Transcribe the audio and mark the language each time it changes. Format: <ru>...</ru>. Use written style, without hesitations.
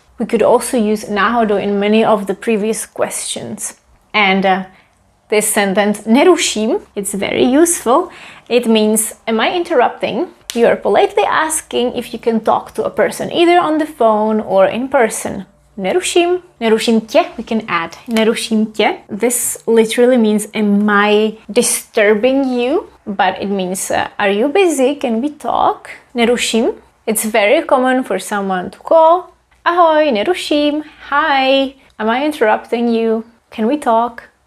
<en>We could also use náhodou in many of the previous questions. And this sentence, neruším, it's very useful. It means, am I interrupting? You are politely asking if you can talk to a person, either on the phone or in person.</en> <cs>Neruším, neruším tě,</cs> <en>we can add</en> <cs>neruším tě.</cs> <en>This literally means, am I disturbing you? But it means, are you busy? Can we talk?</en> <cs>Neruším.</cs> <en>It's very common for someone to call.</en> <cs>Ahoj, neruším.</cs> <en>Hi, am I interrupting you? Can we talk?</en>